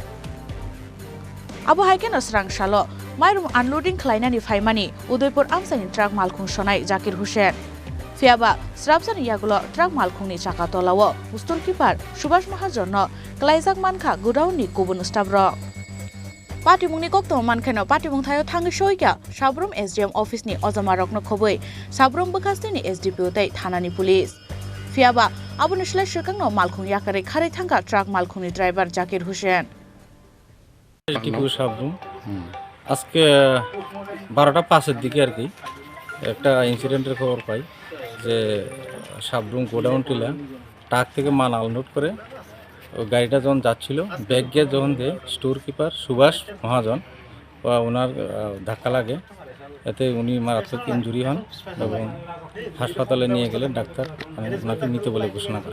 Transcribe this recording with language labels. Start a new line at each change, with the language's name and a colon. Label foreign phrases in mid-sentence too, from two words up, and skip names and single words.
Kok Borok: Abu haike no srang salo Mairung unloading khlainani phaimani Udaipur amsani truck Malkhung sonai Zakir Hussain Fiaba srabsani yagulo truck Malkhungni chaka tolawo Turkipar Subhas Mahajan no klaijak mankha Godown ni kubun stabrok Patimungni Tongman khano Patimung thayo thangi soikya Sabrum
English: SDM office
Kok Borok: ni ojomarokno khobui Sabrum bukhastini SDPO tai thanani police Fiaba abunishlai Swkangno Malkhung yakare khari thangka truck Malkhungni driver Zakir Hussain
Bangla: টিপু সাবরুম আজকে 12টা 5 এর দিকে আর কি একটা ইনসিডেন্টের খবর পাই যে সাবরুম গোডাউন টিলা ট্রাক থেকে মাল আনলোড করে গাড়িটা যখন যাচ্ছিল ব্যাগ গিয়ে যখন দিয়ে
English: store keeper
Bangla: সুভাষ মহাজন ওনার ধাক্কা লাগে এতে উনি মারাত্মক ইনজুরি হন এবং হাসপাতালে নিয়ে গেলে ডাক্তার ওনাকে মৃত বলে ঘোষণা করে